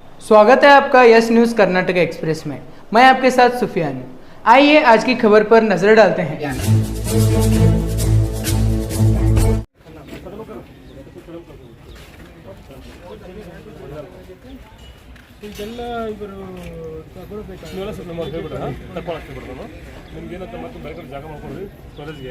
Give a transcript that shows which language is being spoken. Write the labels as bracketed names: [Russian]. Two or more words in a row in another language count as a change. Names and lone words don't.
[Hindi] स्वागत है आपका यस न्यूज़ कर्नाटक एक्सप्रेस में। मैं आपके साथ सुफियान हूँ। आइए आज की खबर पर नजर डालते हैं। [Kannada] ಇದೆಲ್ಲ ಇವರು ತಗೊಳ್ಬೇಕು ನಿಮ್ಗೆ ಏನಂತ ಮತ್ತೆ ಬೇರೆ ಕಡೆ ಜಾಗ ಮಾಡ್ಕೊಡ್ರಿ ಸ್ಟೋರೇಜ್ಗೆ.